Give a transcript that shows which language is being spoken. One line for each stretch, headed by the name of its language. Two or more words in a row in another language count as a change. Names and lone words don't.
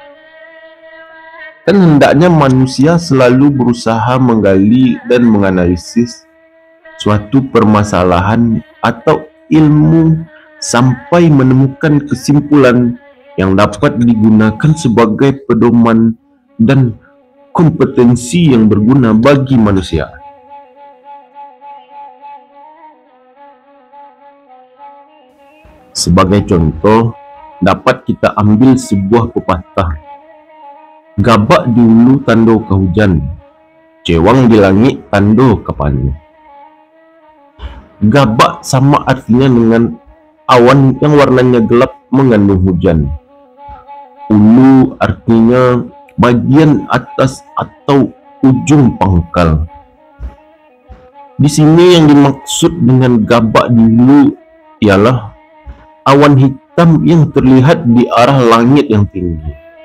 Indonesian: Dan hendaknya manusia selalu berusaha menggali dan menganalisis suatu permasalahan atau ilmu sampai menemukan kesimpulan yang dapat digunakan sebagai pedoman dan kompetensi yang berguna bagi manusia. Sebagai contoh, dapat kita ambil sebuah pepatah.
Minangkabau: Gabak di hulu tando ke hujan, cewang di langit tando ke panen.
Indonesian: Gabak sama artinya dengan awan yang warnanya gelap mengandung hujan. Hulu artinya bagian atas atau ujung pangkal. Di sini yang dimaksud dengan
Minangkabau: gabak di hulu
Indonesian: ialah awan hitam yang terlihat di arah langit yang tinggi.